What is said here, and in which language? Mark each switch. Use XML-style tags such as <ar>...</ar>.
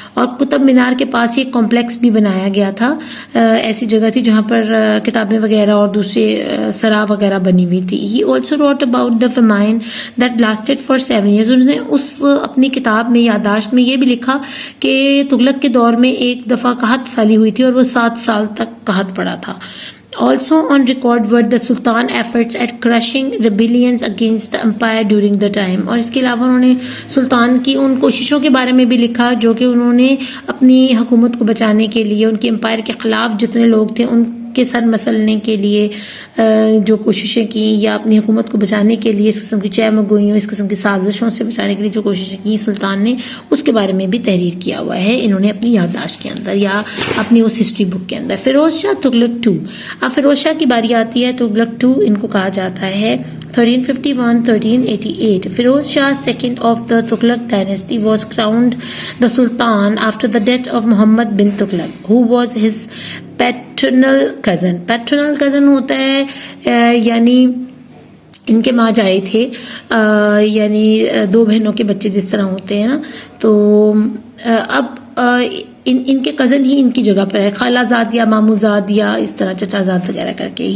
<ur>اور قطب مینار کے پاس ایک کمپلیکس بھی بنایا گیا تھا، ایسی جگہ تھی جہاں پر کتابیں وغیرہ اور دوسرے سرا وغیرہ بنی ہوئی تھی.</ur> <en>He also wrote about the famine that lasted for 7 years.</en> <ur>انہوں نے اس اپنی کتاب میں، یادداشت میں یہ بھی لکھا کہ تغلق کے دور میں ایک دفعہ قحط سالی ہوئی تھی اور وہ 7 سال تک قحط پڑا تھا.</ur> <en>Also on record were the Sultan efforts at crushing rebellions against the empire during the time.</en> <ur>اور اس کے علاوہ انہوں نے سلطان کی ان کوششوں کے بارے میں بھی لکھا جو کہ انہوں نے اپنی حکومت کو بچانے کے لیے، ان کے امپائر کے خلاف جتنے لوگ تھے ان کے سر مسلنے کے لیے جو کوششیں کی، یا اپنی حکومت کو بچانے کے لیے اس قسم کی چہمگوئیوں، اس قسم کی سازشوں سے بچانے کے لیے جو کوششیں کی سلطان نے، اس کے بارے میں بھی تحریر کیا ہوا ہے انہوں نے اپنی یادداشت کے اندر یا اپنی اس ہسٹری بک کے اندر. فیروز شاہ تغلق II، اب فیروز شاہ کی باری آتی ہے. تغلق II ان کو کہا جاتا ہے 1351-1388.</ur> <en>Firoz Shah II of the Tughlaq dynasty was crowned the Sultan after the death of Muhammad bin Tughlaq, who was his paternal cousin.</en> <ur>Paternal cousin ہوتا ہے یعنی ان کے ماں جائے تھے، یعنی 2 بہنوں کے بچے جس طرح ہوتے ہیں نا، تو اب ان کے کزن ہی ان کی جگہ پر ہے، خالہ زاد یا مامو زاد یا اس طرح چچا زاد وغیرہ کر کے.</ur>